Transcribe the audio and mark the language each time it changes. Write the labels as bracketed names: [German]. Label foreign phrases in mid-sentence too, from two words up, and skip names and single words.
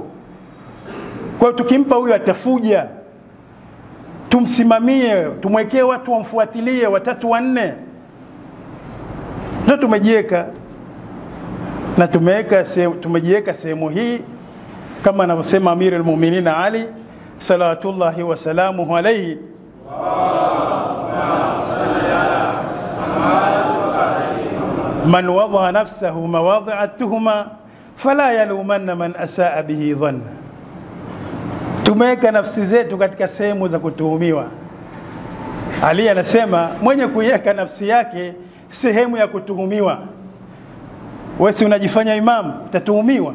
[Swahili] Kwa hiyo tukimpa huyu atafuja, tumsimamie, tumwekee watu wamfuatilie, 3 4. Ndio tumejiweka, na tumejiweka sehemu hii kama anavyosema Amir al-Mu'minin Ali [Arabic] صلوات الله وسلامه عليه, من وضع نفسه مواضع التهمة فلا يلومن من أساء به الظن. [Swahili] Tumeweka nafsi zetu katika sehemu za kutuhumiwa. Ali anasema mwenye kuiweka nafsi yake sehemu ya kutuhumiwa. Wewe si unajifanya imamu, utatuhumiwa.